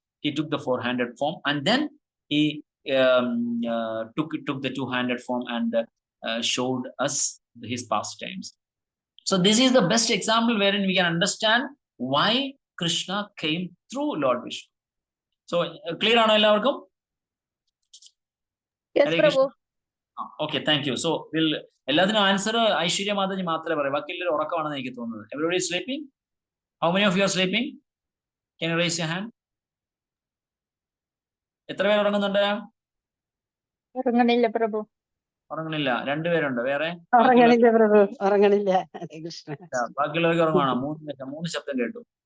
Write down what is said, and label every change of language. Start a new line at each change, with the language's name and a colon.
English: He took the four-handed form, and then he took the two-handed form and showed us his pastimes. So this is the best example wherein we can understand why Krishna came through Lord Vishnu. So clear
Malayalam: ആണോ എല്ലാവർക്കും?
English: Yes, Hare Prabhu. Okay, thank you. So we'll
Malayalam: എല്ലാത്തിനും answer Aishwarya Mataji മാത്രമേ പറയൂ. ബാക്കി എല്ലാവരും ഉറക്കമാണെന്ന് എനിക്ക് തോന്നുന്നത്.
English: Everybody is sleeping? How many of you are sleeping? Can you raise your hand?
Malayalam: എത്ര പേര് ഉറങ്ങുന്നുണ്ട്? ഉറങ്ങണില്ല പ്രഭു. ഉറങ്ങണില്ല. രണ്ടുപേരുണ്ട്. വേറെ? ഉറങ്ങണില്ല പ്രഭു, ഉറങ്ങണില്ല. ഹരേ കൃഷ്ണ. ബാക്കിയുള്ളവർക്ക് ഉറങ്ങാണോ? മൂന്ന് ശബ്ദം കേട്ടു.